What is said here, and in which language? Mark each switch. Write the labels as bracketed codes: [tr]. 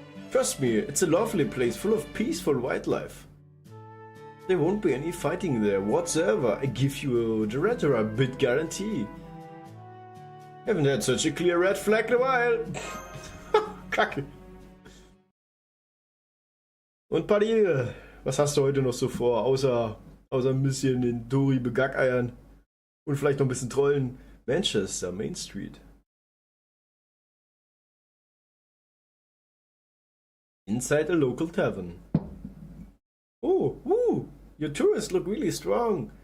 [en] Trust me, it's a lovely place full of peaceful wildlife. There won't be any fighting there whatsoever, I give you the rather a bit guarantee. Haven't had such a clear red flag in a while. [de] Kacke. Und Paddy, was hast du heute noch so vor, außer ein bisschen den Dori begackeiern und vielleicht noch ein bisschen trollen? [en] Manchester, Main Street. Inside a local tavern. Oh, woo! Your tourists look really strong.